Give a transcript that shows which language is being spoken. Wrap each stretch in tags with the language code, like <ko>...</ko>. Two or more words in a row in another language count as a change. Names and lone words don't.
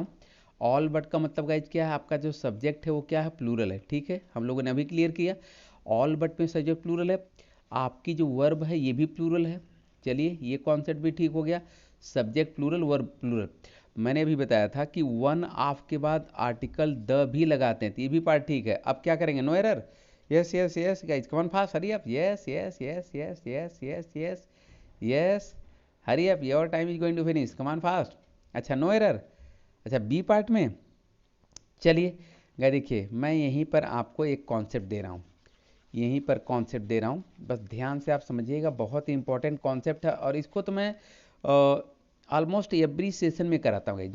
<en>all but</en> <hi>का मतलब गाइज क्या है, आपका जो सब्जेक्ट है वो क्या है, प्लूरल है, ठीक है, हम लोगों ने अभी क्लियर किया,</hi> <en>all but</en> <hi>में</hi> <en>subject plural</en> <hi>है, आपकी जो वर्ब है ये भी प्लूरल है। चलिए ये कॉन्सेप्ट भी ठीक हो गया,</hi> <en>subject plural verb plural.</en> <hi>मैंने अभी बताया था कि</hi> <en>one of</en> <hi>के बाद</hi> <en>article the</en> <hi>भी लगाते हैं, तो ये भी पार्ट ठीक है। अब क्या करेंगे,</hi> <en>no error, yes yes yes guys come fast, hurry up, yes yes yes yes yes yes yes yes, hurry up, your time is going to finish, come on fast.</en> <hi>अच्छा</hi> <en>no error,</en> <hi>अच्छा</hi> <en>B part</en> <hi>में, चलिए गाइज देखिए मैं यहीं पर आपको एक कॉन्सेप्ट दे रहा हूँ, यहीं पर कॉन्सेप्ट दे रहा हूँ, बस ध्यान से आप समझिएगा, बहुत ही</hi> <en>important concept</en> <hi>है, और इसको तो मैं</hi> <en>almost every session</en> <hi>में कराता हूँ।</hi>